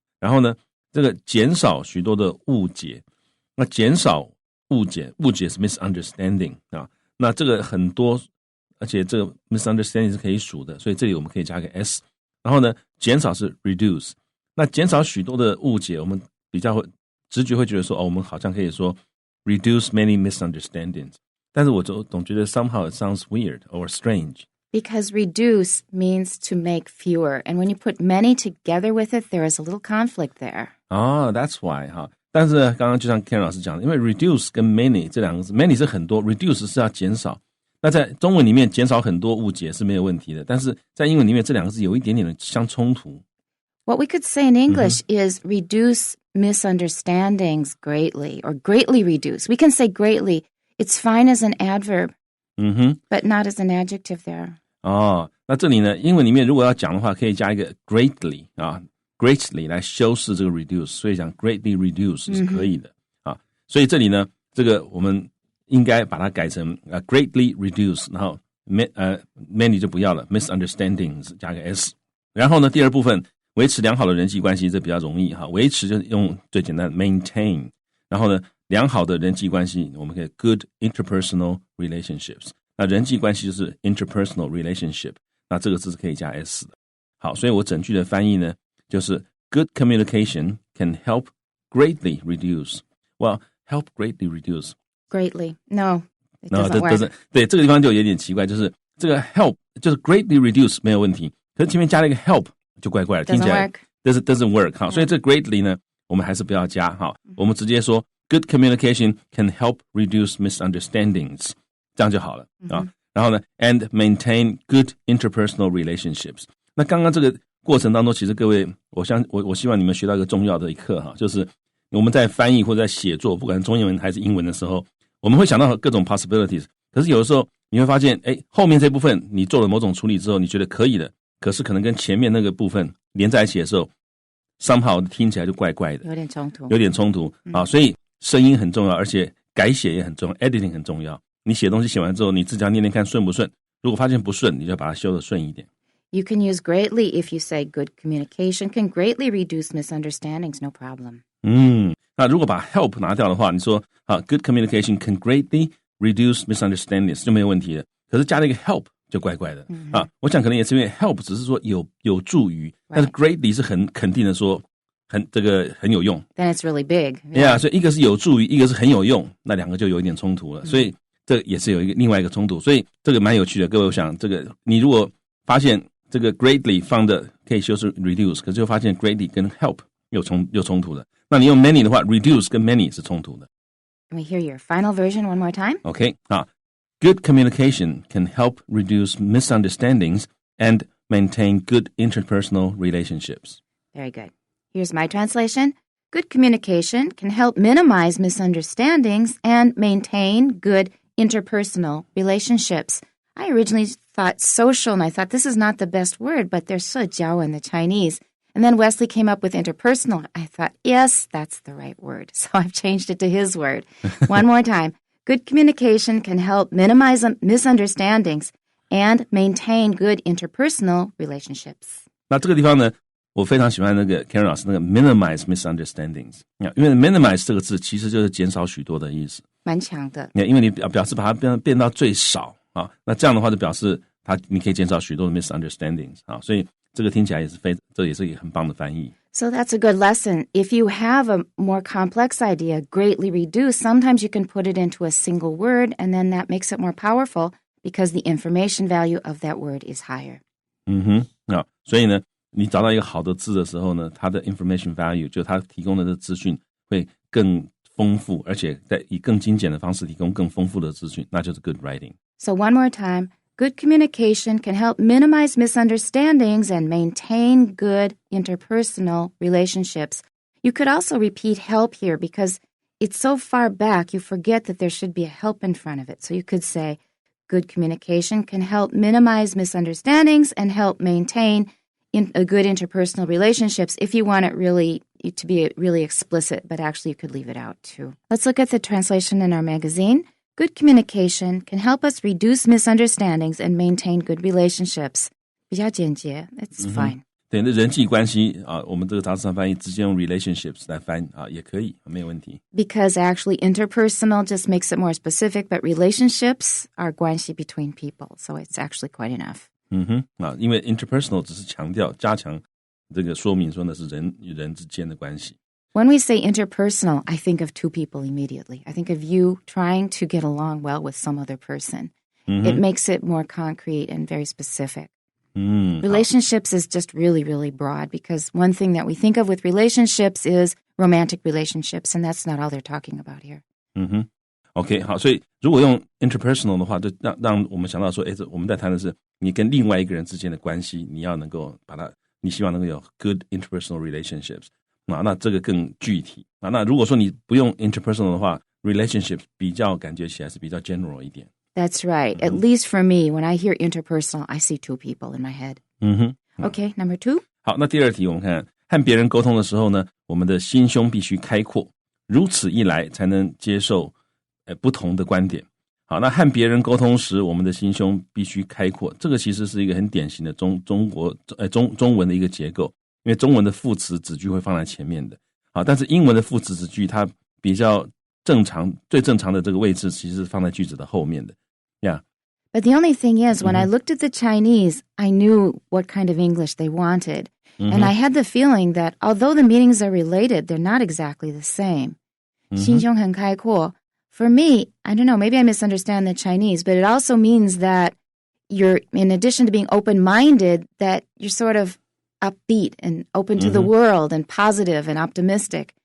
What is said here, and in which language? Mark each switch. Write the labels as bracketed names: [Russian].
[Chinese] 然后呢，这个减少许多的误解。那减少误解是 misunderstanding 啊。那这个很多，而且这个 misunderstanding 是可以数的，所以这里我们可以加个 s。然后呢，减少是 reduce。那减少许多的误解，我们比较会直觉会觉得说，我们好像可以说 [English] reduce many misunderstandings。 [Chinese] 但是我总觉得 [English] somehow it sounds weird or strange。Because reduce means to make fewer. And when you put many together with it, there is a little conflict there. That's why 哈。 [Chinese] 但是刚刚就像 Karen 老师讲的，因为 reduce 跟 many 这两个字 ，many 是很多 ，reduce 是要减少。那在中文里面减少很多误解是没有问题的，但是在英文里面这两个字有一点点的相冲突。 [English] What we could say in English is reduce misunderstandings greatly or greatly reduce. We can say greatly. It's fine as an adverb, but not as an adjective there. [Chinese] 那这里呢，英文里面如果要讲的话，可以加一个 greatly 啊 ，greatly 来修饰这个 reduce， 所以讲 [English] greatly reduce [Chinese] 是可以的啊。所以这里呢，这个我们应该把它改成 [English] greatly reduce， [Chinese] 然后many 就不要了 ，misunderstandings 加个 s。然后呢，第二部分维持良好的人际关系，这比较容易哈。维持就是用最简单的 maintain， 然后呢，良好的人际关系我们可以 [English] good interpersonal relationships。 [Chinese] 那人际关系就是 interpersonal relationship， 那这个字是可以加 s 的。好，所以我整句的翻译呢，就是 [English] good communication can help greatly reduce. Well, help greatly reduce. Greatly. No, it doesn't work. [Chinese] 对，这个地方就有点奇怪，就是这个 help 就是 greatly reduce 没有问题，可是前面加了一个 help 就怪怪的，听起来 [English] doesn't work. [Chinese] 好，所以这个 greatly 呢，我们还是不要加。好，我们直接说 [English] good communication can help reduce misunderstandings。 [Chinese] 这样就好了啊。然后呢 ， [English] and maintain good interpersonal relationships。 [Chinese] 那刚刚这个过程当中，其实各位，我希望你们学到一个重要的一课哈，就是我们在翻译或者在写作，不管中英文还是英文的时候，我们会想到各种 possibilities。可是有的时候你会发现，后面这部分你做了某种处理之后，你觉得可以的，可是可能跟前面那个部分连在一起的时候 ，somehow 听起来就怪怪的，有点冲突啊。所以声音很重要，而且改写也很重要 ，editing 很重要。你写东西写完之后，你自己要念念看顺不顺。如果发现不顺，你就把它修得顺一点。 [English] You can use greatly if you say good communication can greatly reduce misunderstandings, no problem. [Chinese] 那如果把 help 拿掉的话，你说 [English] good communication can greatly reduce misunderstandings [Chinese] 就没有问题了。可是加了一个 help 就怪怪的我想可能也是因为 help 只是说有助于，但是 greatly 是很肯定的说这个很有用。 [English] Then it's really big. [Chinese] Yeah， 所以一个是有助于，一个是很有用，那两个就有一点冲突了。所以这也是有另外一个冲突，所以这个蛮有趣的。各位，我想这个你如果发现这个 greatly 放的可以修饰 reduce， 可是就发现 greatly 跟 help 有冲突的。那你用 many 的话 ，reduce 跟 many 是冲突的。 [English] Can we hear your final version one more time? Okay， good communication can help reduce misunderstandings and maintain good interpersonal relationships. Very good. Here's my translation. Good communication can help minimize misunderstandings and maintain good interpersonal relationships. I originally thought social, and I thought this is not the best word, but there's 社交 in the Chinese. And then Wesley came up with interpersonal. I thought, yes, that's the right word. So I've changed it to his word. One more time. Good communication can help minimize misunderstandings and maintain good interpersonal relationships. [Chinese] 那这个地方呢，我非常喜欢那个 Karen 老师那个 minimize misunderstandings， 因为 minimize 这个字其实就是减少许多的意思，蛮强的。因为你表示把它变到最少那这样的话就表示你可以减少许多的 misunderstandings 所以这个听起来这也是一个很棒的翻译。 [English] So that's a good lesson. If you have a more complex idea, greatly reduced, sometimes you can put it into a single word, and then that makes it more powerful because the information value of that word is higher. [Chinese] 所以呢，你找到一个好的字的时候呢，它的 [English] information value [Chinese] 就它提供的这资讯会更丰富，而且以更精简的方式提供更丰富的资讯，那就是 [English] good writing. So one more time. Good communication can help minimize misunderstandings and maintain good interpersonal relationships. You could also repeat help here because it's so far back, you forget that there should be a help in front of it. So you could say, good communication can help minimize misunderstandings and help maintain a good interpersonal relationships if you want it really to be really explicit, but actually you could leave it out too. Let's look at the translation in our magazine. Good communication can help us reduce misunderstandings and maintain good relationships. [Chinese] 比较简洁, [English] it's fine. [Chinese] 对，那人际关系啊，我们这个杂志上翻译直接用 relationships 来翻啊，也可以，没有问题。 [English] Because actually interpersonal just makes it more specific, but relationships are 关系 between people, so it's actually quite enough. [Chinese] 因为 interpersonal 只是强调加强这个说明说那是人与人之间的关系。 [English] When we say interpersonal, I think of two people immediately. I think of you trying to get along well with some other person. It makes it more concrete and very specific. Relationships is just really, really broad because one thing that we think of with relationships is romantic relationships, and that's not all they're talking about here. [Chinese] OK， 好，所以如果用 interpersonal 的话，就让我们想到说，我们在谈的是你跟另外一个人之间的关系，你要能够把它，你希望能够有 [English] good interpersonal relationships。 [Chinese] 那这个更具体。那如果说你不用 interpersonal 的话 relationships 比较感觉起来是比较 general 一点。 [English] That's right. At least for me, when I hear interpersonal, I see two people in my head. Okay, number 2. [Chinese] 好，那第二题我们看，和别人沟通的时候呢，我们的心胸必须开阔，如此一来才能接受不同的观点。好，那和别人沟通时，我们的心胸必须开阔，这个其实是一个很典型的中文的一个结构，因为中文的副词子句会放在前面的。好，但是英文的副词子句它比较正常，最正常的这个位置其实是放在句子的后面的。 [English] Yeah. But the only thing is, when I looked at the Chinese, I knew what kind of English they wanted. And I had the feeling that although the meanings are related, they're not exactly the same. [Chinese] 心胸很开阔. [English] For me, I don't know, maybe I misunderstand the Chinese, but it also means that you're, in addition to being open-minded, that you're sort of upbeat and open to the world and positive and optimistic.